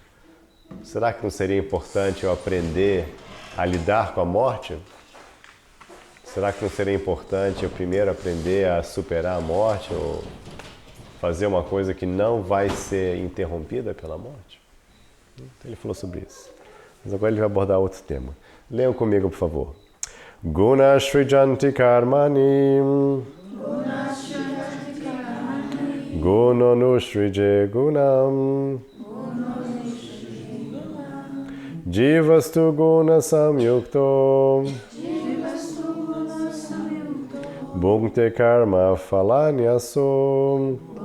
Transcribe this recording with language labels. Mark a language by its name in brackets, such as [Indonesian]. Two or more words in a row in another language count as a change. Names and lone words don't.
[Portuguese] Será que não seria importante eu aprender a lidar com a morte? Será que não seria importante eu primeiro aprender a superar a morte ou fazer uma coisa que não vai ser interrompida pela morte? Então ele falou sobre isso. Mas agora ele vai abordar outro tema. Leiam comigo, por favor. [Sanskrit] गुण सृजन्ति कर्माणि गुणो नुश्रिजे गुणम् जीवस्तु गुण संयुक्तो भुक्ते कर्म फलान्यसो